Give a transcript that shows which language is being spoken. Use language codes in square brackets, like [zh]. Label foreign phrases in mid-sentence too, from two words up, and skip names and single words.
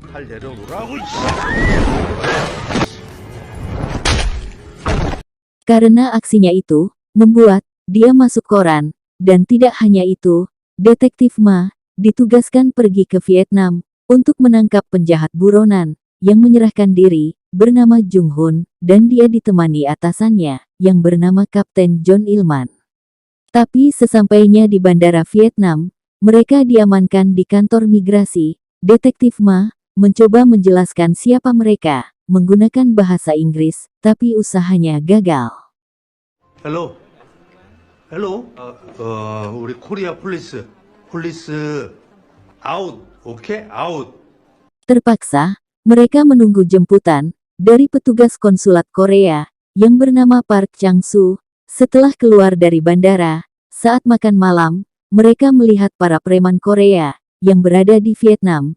[id] Karena aksinya itu, membuat dia masuk koran, dan tidak hanya itu, Detektif Ma ditugaskan pergi ke Vietnam untuk menangkap penjahat buronan yang menyerahkan diri, bernama Jung Hoon, dan dia ditemani atasannya, yang bernama Kapten John Ilman. Tapi sesampainya di bandara Vietnam, mereka diamankan di kantor migrasi. Detektif Ma mencoba menjelaskan siapa mereka, menggunakan bahasa Inggris, tapi usahanya gagal. [en] Hello? Hello? [ko] 우리 [en] Korea police. 폴리스 out. 오케이? out. [id] Terpaksa, mereka menunggu jemputan dari petugas konsulat Korea yang bernama Park Chang-soo. Setelah keluar dari bandara, saat makan malam, mereka melihat para preman Korea yang berada di Vietnam.